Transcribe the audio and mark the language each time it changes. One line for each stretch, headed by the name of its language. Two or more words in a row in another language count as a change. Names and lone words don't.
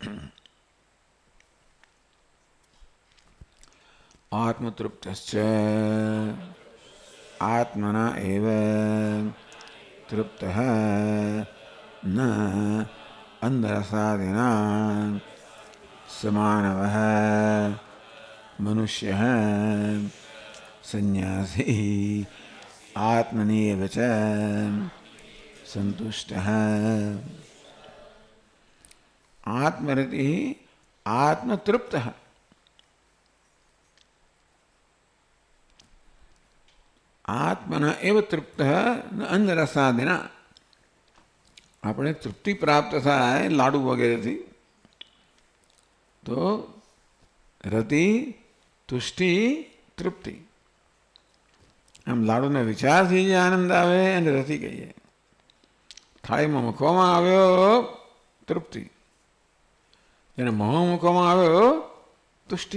Sanskrit: આત્મતૃપ્તશ્ચ આત્મના એવ તૃપ્તઃ ન અંધરસાદિના સમાનવઃ મનુષ્યઃ સંન્યાસી आत्मनेव च संतुष्टः। आत्मरति आत्मतृप्तः। आत्मना एव तृप्तः न अन्नरसादिना।
Gujarati: આપણે તૃપ્તિ પ્રાપ્ત થાય લાડુ વગેરેથી તો રતિ, તુષ્ટિ, તૃપ્તિ. આમ લાડુને વિચારથી જે આનંદ આવે એને રતિ કહીએ. થાળીમાં મૂકવામાં આવ્યો તૃપ્તિ, એને મોં મૂકવામાં આવ્યો તુષ્ટિ.